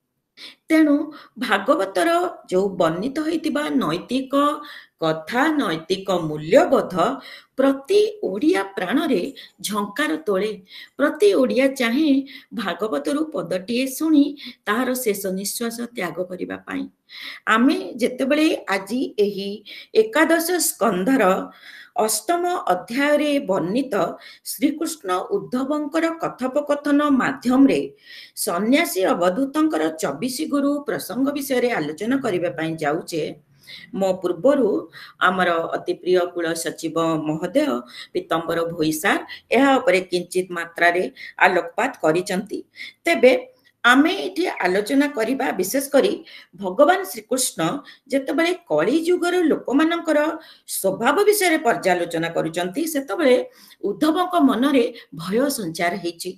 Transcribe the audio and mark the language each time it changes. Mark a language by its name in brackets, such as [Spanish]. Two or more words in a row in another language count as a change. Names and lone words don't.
[Odia] ତେଣୁ ଭାଗବତର ଯୋ ବର୍ଣ୍ଣିତ ହୋଇଥିବା ନୈତିକ କଥା, ନୈତିକ ମୂଲ୍ୟବୋଧ ପ୍ରତି ଓଡ଼ିଆ ପ୍ରାଣରେ ଝଙ୍କାର ତୋଳେ। ପ୍ରତି ଓଡ଼ିଆ ଚାହେଁ ଭାଗବତରୁ ପଦଟିଏ ଶୁଣି ତାହାର ଶେଷ ନିଶ୍ୱାସ ତ୍ୟାଗ କରିବା ପାଇଁ। ଆମେ ଯେତେବେଳେ ଆଜି ଏହି ଏକାଦଶ ସ୍କନ୍ଧର ଅଷ୍ଟମ ଅଧ୍ୟାୟ ବର୍ଣ୍ଣିତ ଶ୍ରୀକୃଷ୍ଣ ଉଦ୍ଧବଙ୍କର କଥୋପକଥନ ମାଧ୍ୟମ ରେ ସନ୍ନ୍ୟାସୀ ଅବଧୂତଙ୍କର 24 ଗୁରୁ ପ୍ରସଙ୍ଗ ବିଷୟ ଆଲୋଚନା କରିବା ପାଇଁ ଯାଉଛେ, ମୋ ପୂର୍ବରୁ ଆମର ଅତି ପ୍ରିୟ କୁଳ ସଚିବ ମହୋଦୟ ପୀତାମ୍ବର ଭୋଇସାର ଏହା ଉପରେ କିଞ୍ଚିତ ମାତ୍ରା ରେ ଆଲୋକପାତ କରିସନ୍ତି। ତେବେ ଆମେ ଏଠି ଆଲୋଚନା କରିବା ବିଶେଷ କରି ଭଗବାନ ଶ୍ରୀକୃଷ୍ଣ ଯେତେବେଳେ କଳି ଯୁଗର ଲୋକମାନଙ୍କର ସ୍ୱଭାବ ବିଷୟ ପର୍ଯ୍ୟାଲୋଚନା କରୁଛନ୍ତି, ସେତେବେଳେ ଉଦ୍ଧବଙ୍କ ମନରେ ଭୟ ସଞ୍ଚାର ହେଉଛି।